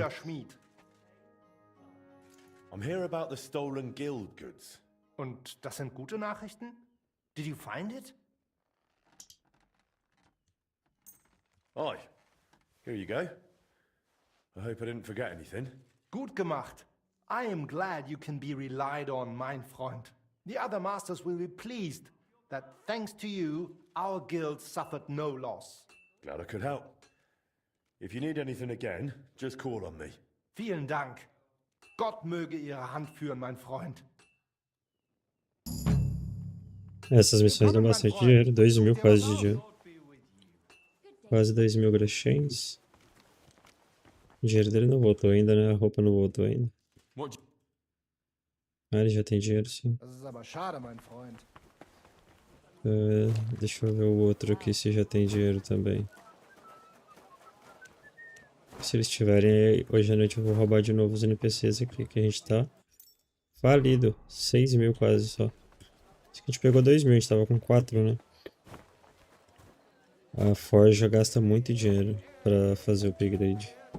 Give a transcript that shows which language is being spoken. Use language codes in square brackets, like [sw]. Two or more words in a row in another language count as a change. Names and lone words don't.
[de] Bruder Schmied. [en] I'm here about the stolen guild goods. [de] Und das sind gute Nachrichten? [en] Did you find it? Aye. Here you go. I hope I didn't forget anything. [de] Gut gemacht. [en] I am glad you can be relied on, [de] mein Freund. [en] The other masters will be pleased that thanks to you, our guild suffered no loss. Glad I could help. If you need anything again, just call on me. [de] Vielen Dank. Gott möge Ihre Hand führen, mein Freund. [pt] Essas missões dão bastante dinheiro. 2.000 quase de dinheiro. Quase 2.000 graxens. O dinheiro dele não voltou ainda, né? A roupa não voltou ainda. Ah, ele já tem dinheiro, sim. [de] Das ist aber schade, mein Freund. [pt] Deixa eu ver o outro aqui se já tem dinheiro também. Se eles tiverem, hoje à noite eu vou roubar de novo os NPCs aqui, que a gente tá falido. 6.000 quase só. Acho que a gente pegou 2.000, a gente tava com 4, né? A Forja gasta muito dinheiro pra fazer o upgrade.